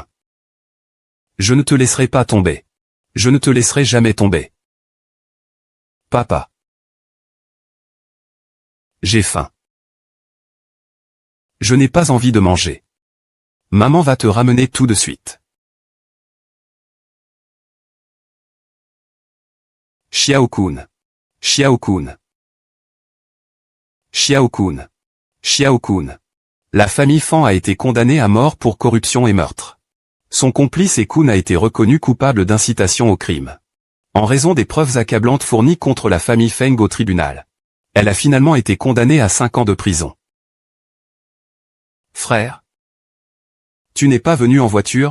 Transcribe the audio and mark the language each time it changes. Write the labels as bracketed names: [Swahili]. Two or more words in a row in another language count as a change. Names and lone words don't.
[French] Je ne te laisserai pas tomber. Je ne te laisserai jamais tomber. Papa. J'ai faim. Je n'ai pas envie de manger. Maman va te ramener tout de suite. Xiao-kun. Xiao-kun. Xiao-kun. Xiao-kun. La famille Fan a été condamnée à mort pour corruption et meurtre. Son complice Kun a été reconnu coupable d'incitation au crime. En raison des preuves accablantes fournies contre la famille Feng au tribunal, elle a finalement été condamnée à 5 ans de prison. Frère, tu n'es pas venu en voiture?